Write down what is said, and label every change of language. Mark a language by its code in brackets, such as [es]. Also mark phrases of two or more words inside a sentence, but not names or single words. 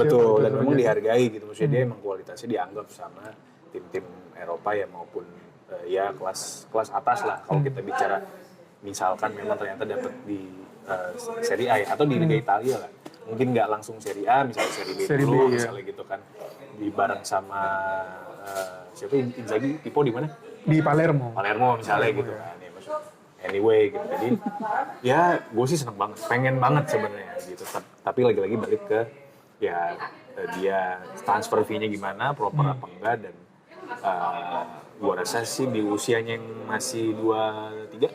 [id] Betul, dan memang dihargai gitu. Maksudnya dia emang kualitasnya dianggap sama tim-tim Eropa ya maupun ya kelas atas lah. Kalau kita bicara misalkan memang ternyata dapat di Serie A ya, atau di Liga Italia lah. Mungkin nggak langsung Serie A, misalnya Serie B Serie dulu, B, ya. misalnya gitu kan. Di bareng sama siapa Inzaghi, Tipo di mana? Di Palermo. Palermo misalnya gitu kan. Ya, maksud, anyway gitu. Jadi ya gue sih seneng banget, pengen banget sebenarnya gitu. Tapi lagi-lagi balik ke ya dia [en] transfer fee- [id] nya gimana, proper apa enggak, dan gue rasa sih di usianya yang masih 23,